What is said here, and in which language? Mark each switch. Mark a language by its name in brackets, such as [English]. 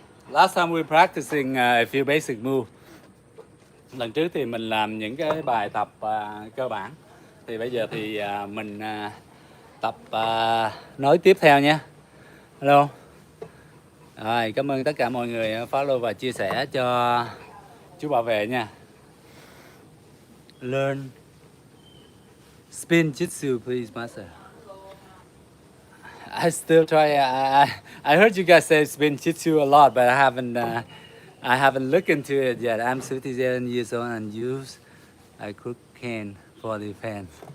[English] Last time we were practicing a few basic moves. [Vietnamese] Lần trước thì mình làm những cái bài tập cơ bản. Thì bây giờ thì mình tập nói tiếp theo nha. [English] Hello. [Vietnamese] Rồi, cảm ơn tất cả mọi người follow và chia sẻ cho chú bảo vệ nha. [English] Learn spin jitsu, please, master. I still try. I heard you guys say spin jitsu a lot, but I haven't looked into it yet. I'm 57 years old and use a crook cane for defense.